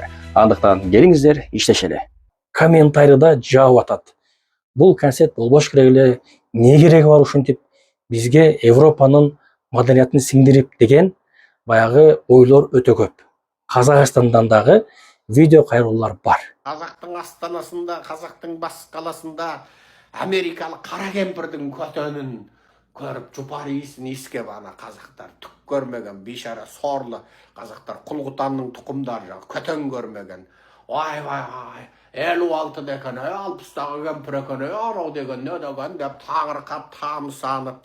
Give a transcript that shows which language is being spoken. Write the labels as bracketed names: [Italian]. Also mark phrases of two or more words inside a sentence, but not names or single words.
[Kyrgyz] Андыктан келиңиздер, иштешели. Комментарийда жаап атат. Бул концерт болбош керек эле, не кереги бар ушинтип бизге Европанын маданиятын сиңдирип деген баягы ойлор өтө көп. Казакстандан дагы видео кайрылуулар бар. [Kazakh] Қазақтың астанасында, қазақтың бас қаласында америкалық қара кемпірдің көтөнін көріп, жұпар иісін иіскеп, ана қазақтар түк көрмеген, бейшара сорлы қазақтар, құлғытанның тұқымдары, көтен көрмеген. Вай, 56 екен, 60-дағы кемпір екен, анау деген, не деген деп таңырқап, тамсанып.